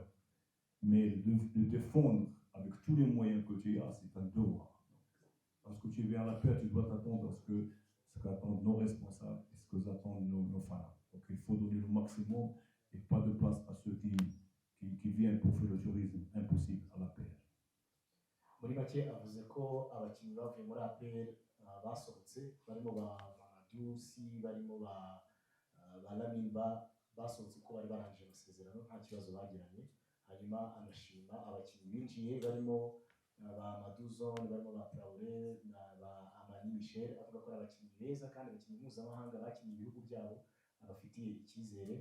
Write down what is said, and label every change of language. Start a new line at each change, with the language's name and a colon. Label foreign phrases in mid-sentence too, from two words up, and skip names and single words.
French: Mais de défendre avec tous les moyens que tu as, c'est un devoir. Parce que tu viens à la PR, tu dois t'attendre à ce qu'attendent nos responsables et ce que attendent nos fans. Donc il faut donner le maximum et pas de place à ceux qui viennent pour faire le tourisme impossible à la PR.
Kinyarwanda: muri make avuze ko abakinnyi bavuye muri APR basohotse barimo ba Madusi barimo ba Lamine basohotse ko bari barangije amasezerano nta kibazo bagiranye, hanyuma anashima abakinnyi binjiye barimo ba Maduzone, barimo ba Traoré na ba Amani Michel, avuga ko ari abakinnyi beza kandi abakinnyi mpuzamahanga bakinnye ibihugu byabo abafitiye icyizere.